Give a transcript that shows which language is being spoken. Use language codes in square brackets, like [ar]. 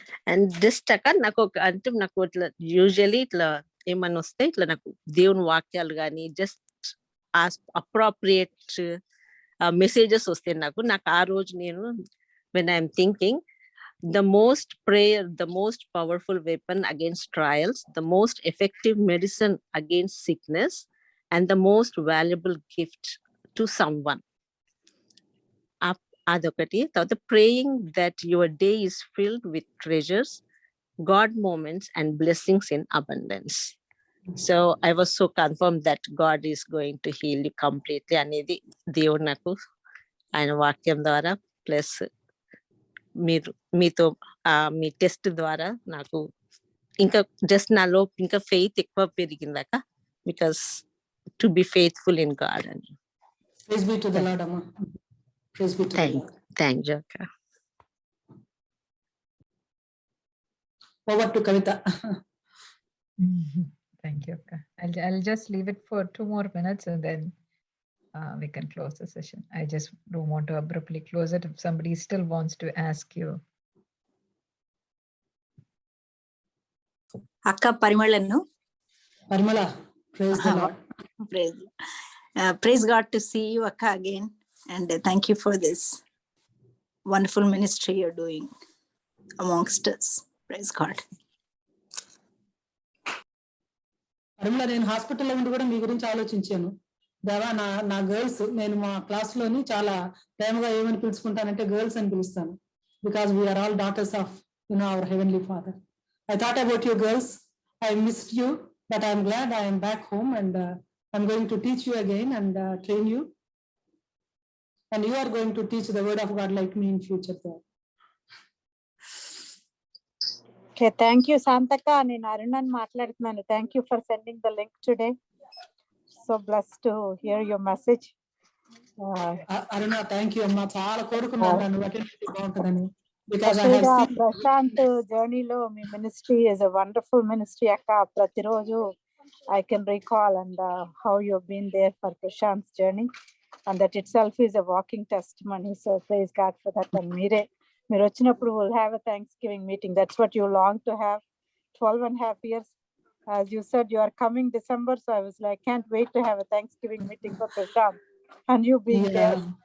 [en] And just [te] నాకు ఇట్లా usually ఇట్లా ఏమన్నా వస్తే ఇట్లా నాకు దేవుని వాక్యాలు కానీ జస్ట్ అప్రోప్రియేట్ మెసేజెస్ వస్తాయి నాకు ఆ రోజు నేను [en] when I'm thinking the most prayer, the most powerful weapon against trials, the most effective medicine against sickness, and the most valuable gift to someone. Adokati, the praying that your day is filled with treasures, God moments, and blessings in abundance. So I was so confirmed that God is going to heal you completely. [te] Anedi దేవుడు నాకు ఆయన వాక్యం ద్వారా plus మీతో మీ test ద్వారా నాకు ఇంకా just నాలో ఇంకా ఫెయిత్ ఎక్కువ పెరిగిందాక, [en] because to be faithful in God [te] అని. [en] Praise be to the Lord, Amma. Praise be to the Lord. Thank you అక్క. Over to Kavita. Thank you, Akka. I'll just leave it for 2 more minutes and then we can close the session. I just don't want to abruptly close it if somebody still wants to ask you. Akka Parimalannu. Parimala, praise the Lord. Praise God to see you, Akka, again. And thank you for this wonderful ministry you're doing amongst us. Praise God. [te] అరుమల, నేను హాస్పిటల్లో ఉండి కూడా మీ గురించి ఆలోచించాను. దేవా, నా girls, నేను మా క్లాస్ లోని చాలా ప్రేమగా ఏమని పిలుచుకుంటానంటే గర్ల్స్ అని పిలుస్తాను. [en] Because we are all daughters of our heavenly father. I thought about you girls. I missed you, but I'm glad I am back home and I'm going to teach you again and train you. And you are going to teach the word of God like me in future. Okay, thank you, Santaka. [te] నేను అరుణన్ మాట్లాడుతున్నాను. [en] Thank you for sending the link today. So blessed to hear your message. [te] Aruna, [en] thank you [te] అమ్మా. చాలా కోరుకున్నాను నన్ను attend చేసి బాగుంటుందని. [en] Because I have seen [te] Prashanth జర్నీలో మీ ministry [en] is a wonderful ministry అక్క. [te] ప్రతిరోజు [en] I can recall and how you've been there for Prashant's journey. And that itself is a walking testimony. So praise God for that. And [te] మీరు వచ్చినప్పుడు [en] we'll have a Thanksgiving meeting. That's what you long to have. 12.5 years. As you said, you are coming December. So I was like, can't wait to have a Thanksgiving meeting for Prashant. And you being there.